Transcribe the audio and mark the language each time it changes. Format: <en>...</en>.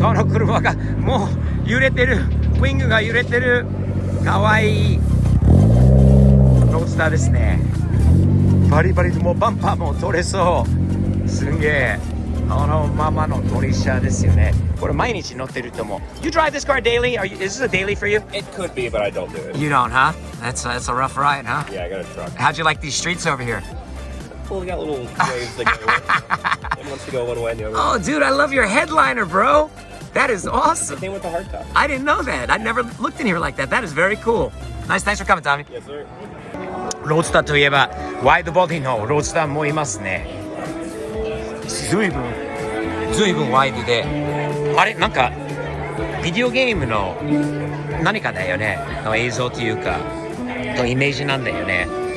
<ja>この車がもう揺れてる。ウィングが揺れてる。かわいい。ロードスターですね。バリバリでもうバンパーも取れそう。すんげえ。このままのドリシャですよね。これ毎日乗ってると思う。</ja> <en>You drive this car daily? Is this a daily for you? It could be, but I don't do it. You don't, huh? That's a rough ride, huh? Yeah, I got a truck. How'd you like these streets over here? Well, we got little waves that go. One wants to go one way and the other. Oh, dude, I love your headliner, bro. That is awesome. Same with the hardtop. I didn't know that. I never looked in here like that. That is very cool. Nice, thanks for coming, Tommy. Yes, sir.</en> <ja>ロードスターといえばワイドボディのロードスターもいますね。ずいぶんワイドで、あれなんかビデオゲームの何かだよねの映像というかのイメージなんだよね。</ja>